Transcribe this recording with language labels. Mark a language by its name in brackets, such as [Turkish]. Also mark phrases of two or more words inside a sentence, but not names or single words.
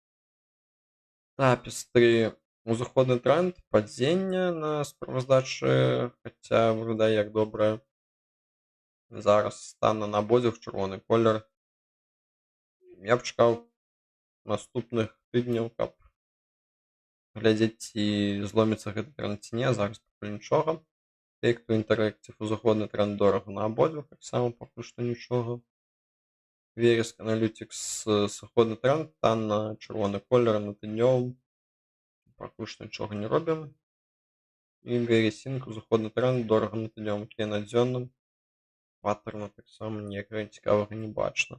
[Belarusian] Tapestry, узыходны тренд, падзення на справаздачы, хаця выглядае як добрае. Зараз танна на абодвух, чырвоны колер. Я б чакаў наступных тыдняў, каб глядзець, ці зломіцца гэты тренд ці не, зараз пакуль нічога. Take-Two Interactive, узыходны тренд, дорага на абодвух, таксама пакуль што нічога. Verisk Analytics, сыходны тренд, танна чырвоны колер на тыднёвым, пакуль што нічога не робім. І Verisync, узыходны тренд, дорага на тыднёвым, окей на дзённым, паттерна таксама ніякага цікавага не бачна.